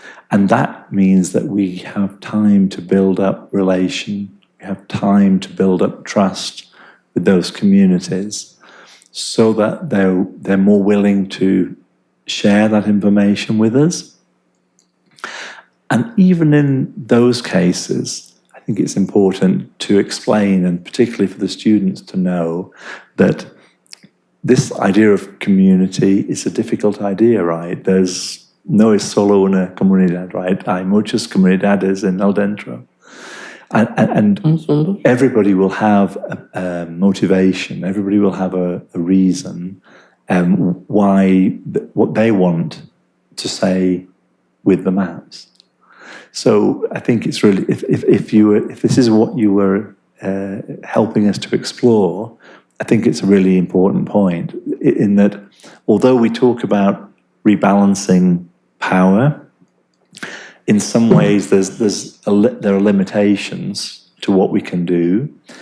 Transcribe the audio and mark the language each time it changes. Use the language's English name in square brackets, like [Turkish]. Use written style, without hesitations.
[English] And that means that we have time to build up relation, we have time to build up trust with those communities so that they're more willing to share that information with us. And even in those cases, I think it's important to explain, and particularly for the students to know, that this idea of community is a difficult idea, right? [Spanish] No es solo una comunidad, right? Hay muchas comunidades en el dentro. [English] And everybody will have a motivation, everybody will have a reason what they want to say with the maps. So I think it's really, if this is what you were helping us to explore, I think it's a really important point in that although we talk about rebalancing power, in some ways there are limitations to what we can do.